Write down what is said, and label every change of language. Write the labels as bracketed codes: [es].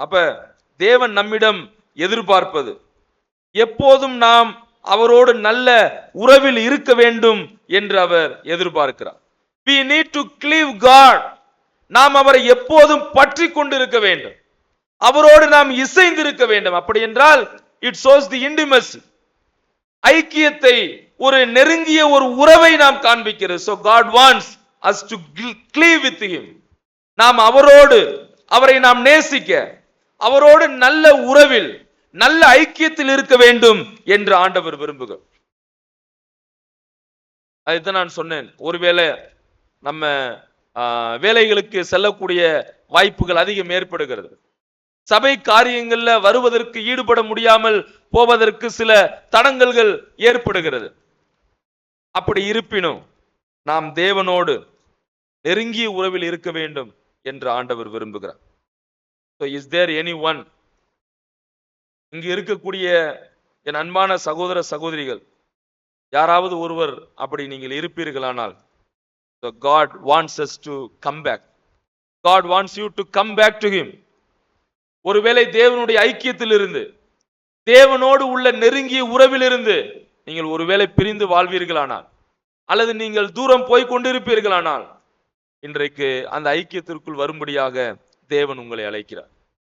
[ta] அப்ப தேவன் நம்மிடம் எதிர்பார்ப்பது எப்போதும் நாம் அவரோடு நல்ல உறவில் இருக்க வேண்டும் என்று அவர் எதிர்பார்க்கிறார். [en] We need to cleave God. [ta] நாம் அவரை எப்போதும் பற்றி கொண்டிருக்க வேண்டும், அவரோடு நாம் இசைந்திருக்க வேண்டும். அப்படி என்றால் [en] it shows the intimacy, [ta] ஐக்கியத்தை, ஒரு நெருங்கிய ஒரு உறவை நாம் காண்பிக்கிறது. [en] So God wants us to cleave with him. [ta] நாம் அவரோடு, அவரை நாம் நேசிக்க, அவரோடு நல்ல உறவில், நல்ல ஐக்கியத்தில் இருக்க வேண்டும் என்று ஆண்டவர் விரும்புகிறார். அதுதான் நான் சொன்னேன், ஒருவேளை நம்ம வேலைகளுக்கு செல்லக்கூடிய வாய்ப்புகள் அதிகம் ஏற்படுகிறது, சபை காரியங்கள்ல வருவதற்கு, ஈடுபட முடியாமல் போவதற்கு சில தடங்கல்கள் ஏற்படுகிறது. அப்படி இருப்பினும் நாம் தேவனோடு நெருங்கிய உறவில் இருக்க வேண்டும் என்று ஆண்டவர் விரும்புகிறார். [en] So is there anyone, [ta] இங்கு இருக்கக்கூடிய என் அன்பான சகோதர சகோதரிகள், யாராவது ஒருவர் அப்படி நீங்கள் இருப்பீர்களானால் [en] So God wants us to come back. God wants you to come back to him. [ta] ஒருவேளை தேவனுடைய ஐக்கியத்தில் இருந்து, தேவனோடு உள்ள நெருங்கிய உறவிலிருந்து நீங்கள் ஒருவேளை பிரிந்து வாழ்வீர்களானால், அல்லது நீங்கள் தூரம் போய் கொண்டிருப்பீர்களானால், இன்றைக்கு அந்த ஐக்கியத்திற்குள் வரும்படியாக தேவன் உங்களை அழைக்கிறார்.